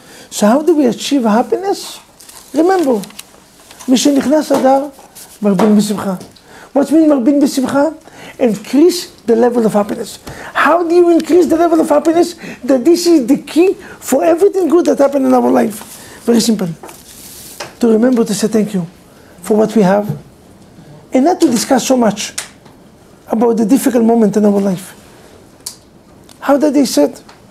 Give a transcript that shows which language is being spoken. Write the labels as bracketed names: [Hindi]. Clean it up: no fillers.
[English] So how do we achieve happiness? [Hebrew] Remember, משנכנס אדר, מרבין בשמחה. [English] What means מרבין בשמחה? Increase the level of happiness. How do you increase the level of happiness? That this is the key for everything good that happened in our life. Very simple. To remember to say thank you for what we have, and not to discuss so much about the difficult moment in our life. How did they say it?